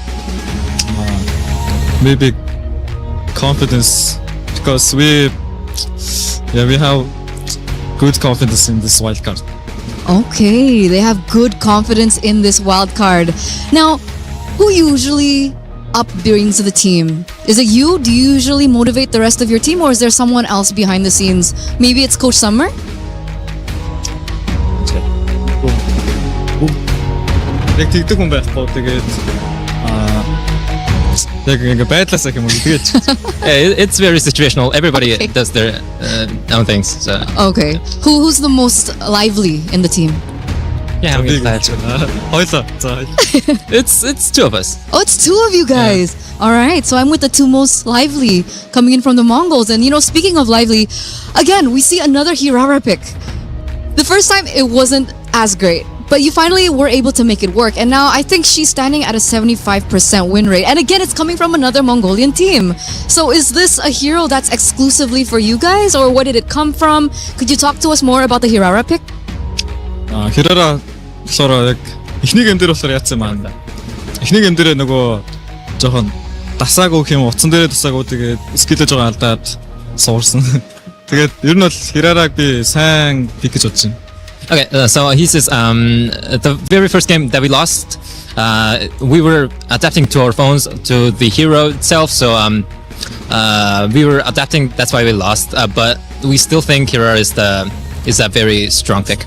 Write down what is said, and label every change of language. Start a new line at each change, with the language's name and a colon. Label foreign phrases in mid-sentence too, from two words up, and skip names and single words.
English: Maybe confidence, because we have good confidence in this wild card. Okay, they have good confidence in this wild card. Now, who usually upbrings the team? Is it you? Do you usually motivate the rest of your team, or is there someone else behind the scenes? Maybe it's Coach Summer?
Mongolian: Яг тэгдэг хүн байхгүй. Тэгээд яг ингээ байдлаасаа юм уу тэгээд.
English: It's very situational. Everybody does their own things. So. Okay. Who's the most lively in the team? Yeah, it's 2 of us. Oh, it's 2 of you guys. Yeah. All right. So I'm with the 2 most lively coming in from the Mongols. And speaking of lively, again, we see another Hirara pick. The first time it wasn't as great, but you finally were able to make it work. And now I think she's standing at a 75% win rate. And again, it's coming from another Mongolian team. So is this a hero that's exclusively for you guys, or where did it come from? Could you talk to us more about the Hirara pick?
Mongolian: Hirara болохоор яг эхний гейм дээр болохоор яатсан маань. Эхний гейм дээр нөгөө жоохон дасаагүй юм, утсан дээрээ дасаагүй тэгээд скиллэж байгаа алдаад суурсан. Тэгээд ер нь бол Hirarаг би сайн пик гэж бодож байна.
English: Okay, so he says the very first game that we lost, we were adapting to our phones to the hero itself, so we were adapting. That's why we lost. But we still think Hirara is a very strong pick.